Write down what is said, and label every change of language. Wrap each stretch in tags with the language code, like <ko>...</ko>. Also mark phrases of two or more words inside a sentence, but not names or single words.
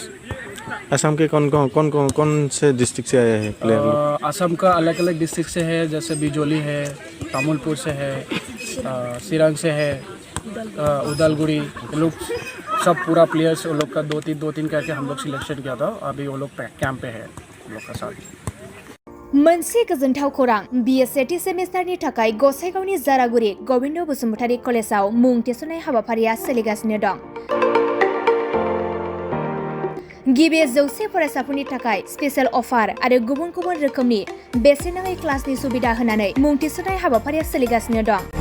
<hi>असम के कौन से डिस्ट्रिक्ट से आए हैं प्लेयर? असम का अलग अलग डिस्ट्रिक्ट से है, जैसे बिजोली है, तामुलपुर से है, सिरंग से है, उदलगुड़ी। लोग सब पूरा प्लेयर्स वो लोग का 2-3 करके हम लोग सिलेक्शन किया था। अभी वो लोग कैंप पे है हम लोग का साथ।</hi> <brx>मोनसे गोजोनथाव खौरां BA सेमिस्टारनि थाखाय गसाइगावनि जारागुरि गोविंद बसुमतारी कलेजाव मुं थिसननाय हाबाफारिया सोलिगासिनो दं। गिबि 100 फरायसाफोरनि थाखाय</brx> <en>special offer</en> <brx>आरो गुबुन गुबुन रोखोमनि बेसेन नाङै क्लासनि सुबिदा होनानै मुं थिसननाय हाबाफारिया सोलिगासिनो दं।</brx>